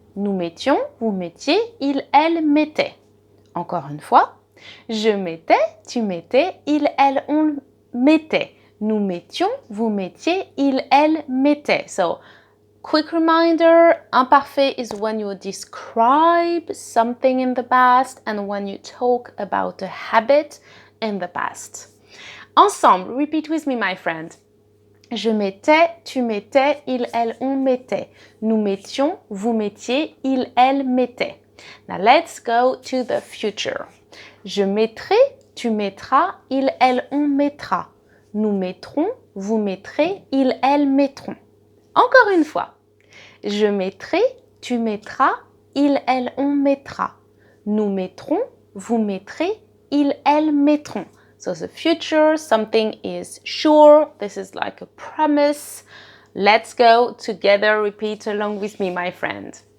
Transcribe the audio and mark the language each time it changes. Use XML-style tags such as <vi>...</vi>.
<fr>Nous mettions, vous mettiez, il, elle, mettait. Encore une fois. Je mettais, tu mettais, il, elle, on mettait. Nous mettions, vous mettiez, il, elle, mettait.</fr> <en>So, quick reminder, imparfait is when you describe something in the past and when you talk about a habit in the past. Ensemble, repeat with me, my friend.</en> <fr>Je mettais, tu mettais, il, elle, on mettait. Nous mettions, vous mettiez, il, elle, mettait.</fr> <en>Now let's go to the future.</en> <fr>Je mettrai, tu mettras, il, elle, on mettra. Nous mettrons, vous mettrez, il, elle, mettront. Encore une fois. Je mettrai, tu mettras, il, elle, on mettra. Nous mettrons, vous mettrez, il, elle, mettront.</fr> <en>So the future, something is sure. This is like a promise. Let's go together. Repeat along with me, my friend.</en>